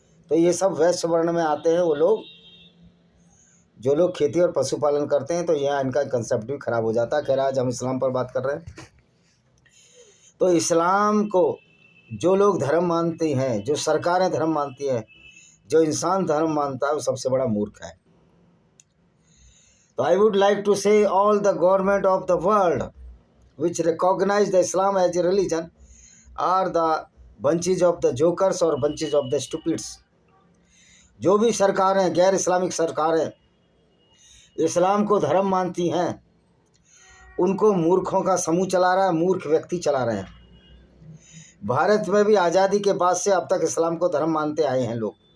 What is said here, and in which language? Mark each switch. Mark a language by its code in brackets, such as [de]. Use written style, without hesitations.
[hi] तो ये सब वैश्य वर्ण में आते हैं वो लोग, जो लोग खेती और पशुपालन करते हैं। तो यहाँ इनका कंसेप्ट भी खराब हो जाता है। खैर, आज हम इस्लाम पर बात कर रहे हैं। तो इस्लाम को जो लोग धर्म मानते हैं, जो सरकारें धर्म मानती हैं, जो इंसान धर्म मानता है, वो सबसे बड़ा मूर्ख है। [en] तो I would like to say all the government of the world which recognize the Islam as a religion are the bunches of the jokers और bunches of the stupids। [hi] जो भी सरकारें, गैर इस्लामिक सरकारें इस्लाम को धर्म मानती हैं, उनको मूर्खों का समूह चला रहा है, मूर्ख व्यक्ति चला रहे हैं। भारत में भी आज़ादी के बाद से अब तक इस्लाम को धर्म मानते आए हैं लोग।